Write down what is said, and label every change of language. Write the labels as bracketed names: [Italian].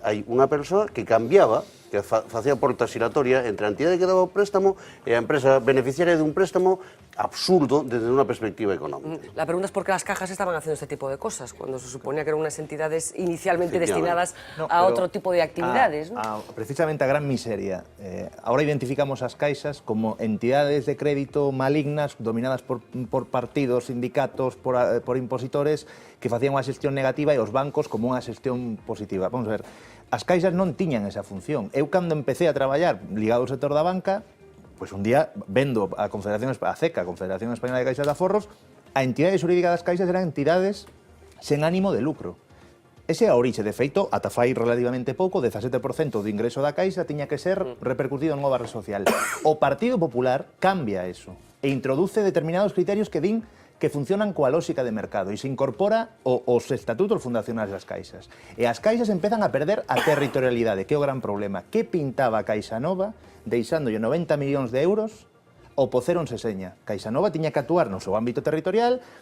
[Galician] Hai unha persoa que cambiaba, que facía porta xiratoria entre a entidade que daba o préstamo e a empresa beneficiaria dun préstamo absurdo desde unha perspectiva económica. [Spanish] La pregunta es por qué las cajas estaban haciendo este tipo de cosas, cuando se suponía que eran unas entidades inicialmente destinadas a otro tipo de actividades. [Galician] Precisamente a gran miseria. Ahora identificamos as caixas como entidades de crédito malignas dominadas por partidos, sindicatos, por impositores que facían unha xestión negativa e os bancos como unha xestión positiva. Vamos a ver, as caixas non tiñan esa función. Eu, cando empecé a traballar ligado ao sector da banca, pois un día, vendo a CECA, a Confederación Española de Caixas de Aforros, a entidade xurídica das caixas eran entidades sen ánimo de lucro. Ese é a orixe, de feito, ata fai relativamente pouco, 17% do ingreso da caixa tiña que ser repercutido en unha barra social. O Partido Popular cambia eso e introduce determinados criterios que din que funcionan coa lógica de mercado e se incorpora os estatutos fundacionais das caixas. E as caixas empezan a perder a territorialidade, que é o gran problema. Que pintaba a Caixa Nova deixándolle 90 millóns de euros ao Pocero en Seseña? Caixa Nova tiña que actuar no seu ámbito territorial.